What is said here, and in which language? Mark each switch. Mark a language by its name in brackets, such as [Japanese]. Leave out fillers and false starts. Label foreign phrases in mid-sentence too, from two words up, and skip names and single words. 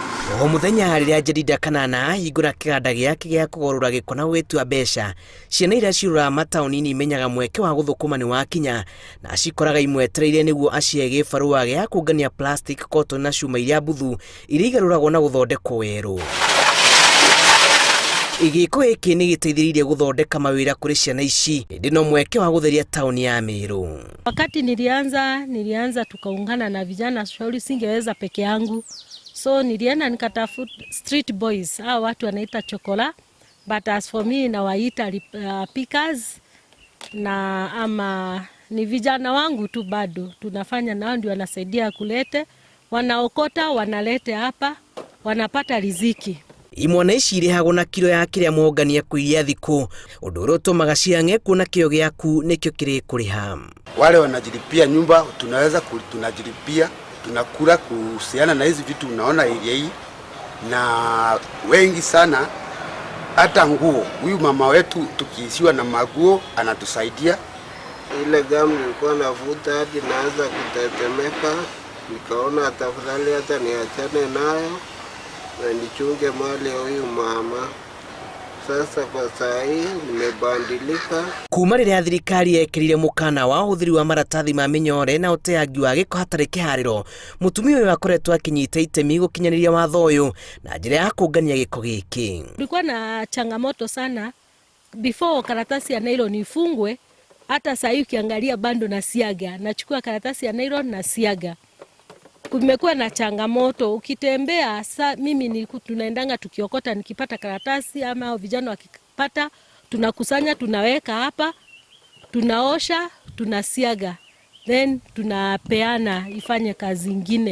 [Kikuyu] O muthenya riria Jedida Kanana hingũra kĩganda gĩake gĩa kũgarũra gĩko na gwĩtua mbeca, ciana iria ciũraga mataũni-inĩ imenyaga mweke wa gũthũkũma nĩ wakinya na cikoraga imwetereire nĩguo acihe gĩbarũa gĩa kũngania plastic, kotoni na cuma iria mbuthu iria igarũragwo na gũthondekwo werũ. GIKO gĩkĩ nĩ gĩteithĩrĩirie gũthondeka mawĩra kũrĩ ciana ici, ĩndĩ no mweke wa gũtheria taũni ya Meru. [Swahili] Wakati nilianza tukaungana na vijana, shauri singeweza peke yangu. So nilienda nikatafuta [English] street boys, [Swahili] hao watu wanaita chokola, [English] but as for me [Swahili] nawaita pickers, na ama ni vijana wangu tu bado tunafanya nao, ndio wanasaidia kulete, wanaokota wanalete hapa, wanapata riziki. [Kikuyu] Imwana ici irĩhagwo na kilo ya kĩrĩa mongania kũiria thikũ, ũndũ ũrĩa ũtũmaga ciang'e kuona kĩo gĩaku nĩkĩo kĩrĩ kũrĩha. [Swahili] Wale wanajilipia nyumba, tunajilipia, tunakula kuhusiana na hizi vitu unaona area hii, na wengi sana hata nguo. Huyu mama wetu tukiishiwa na maguo anatusaidia. Ile gamu nilikuwa navuta hadi naanza kutetemeka, nikaona tafadhali hata niachane nayo na nichunge mali ya huyu mama. Sasa kwa saa hii nimebadilika. [Kikuyu] Kuma rĩrĩa thirikari yekĩrire mũkana wa ũhũthĩri wa maratathi ma mĩnyore na ũteangi wa gĩko hatarĩ kĩharĩro, mũtumia ũyũ akoretwo akinyita itemi gũkinyanĩria watho ũyũ na njĩra ya kũngania gĩko gĩkĩ. [Swahili] Kulikuwa na changamoto sana before karatasi ya nylon ifungwe, hata saa hii ukiangalia bando na siaga, nachukua karatasi ya nylon na siaga. Kumekuwa na changamoto, ukitembea mimi tunaendanga tukiokota, nikipata karatasi ama vijana wakipata, tunakusanya, tunaweka hapa, tunaosha, tunasiaga, then tunapeana ifanye kazi nyingine.